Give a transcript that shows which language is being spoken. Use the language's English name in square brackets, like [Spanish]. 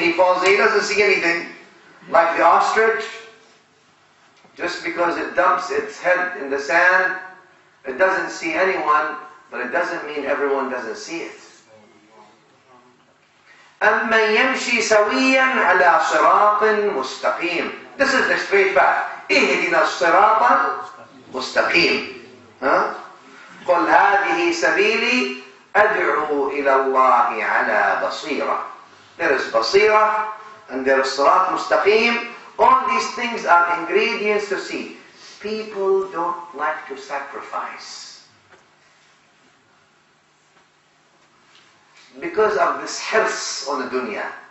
[English] He falls, he doesn't see anything. Like the ostrich, just because it dumps its head in the sand, it doesn't see anyone, but it doesn't mean everyone doesn't see it. [Arabic] أَمَّنْ يَمْشِي سَوِيًّا عَلَى صِرَاطٍ مُسْتَقِيمٍ. [English] This is the straight path. [Arabic] اهدنا الصراط مستقيم. قل هذه سبيلي أدعو إلى الله على بصيرة. [English] There is basira and there is صراط مستقيم. All these things are ingredients to see. People don't like to sacrifice because of this hirs on the dunya.